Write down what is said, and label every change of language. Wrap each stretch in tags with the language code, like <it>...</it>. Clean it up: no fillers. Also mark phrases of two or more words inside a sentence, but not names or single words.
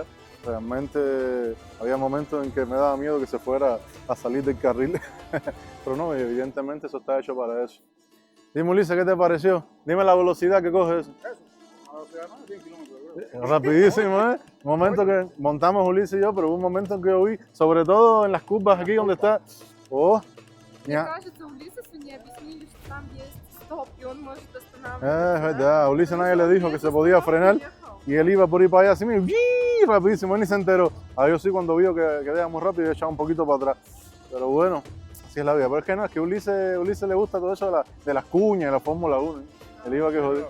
<es>Realmente había momentos en que me daba miedo que se fuera a salir del carril, pero no, evidentemente eso está hecho para eso. Dime, Ulises, ¿qué te pareció? Dime la velocidad que coge eso. La velocidad no, 100 kilómetros. Rapidísimo, ¿eh? Un momento que montamos Ulises y yo, pero hubo un momento en que yo vi, sobre todo en las curvas aquí donde está... Oh,</es> <ru>Мне</ru> <es>ya.</es> <ru>кажется, Улисесу не объяснили, что там есть стоп, и он может</ru> <es>Es</es> <ru>останавливаться.</ru> <es>verdad, a Ulises nadie le dijo que se podía frenar y él iba por ahí para allá así, rapidísimo, él ni se enteró. A yo sí, cuando vio que iba muy rápido, echaba un poquito para atrás. Pero bueno, así es la vida. Pero es que no, es que a Ulises le gusta todo eso de las cuñas, de la Fórmula 1. Él iba que joder.</es>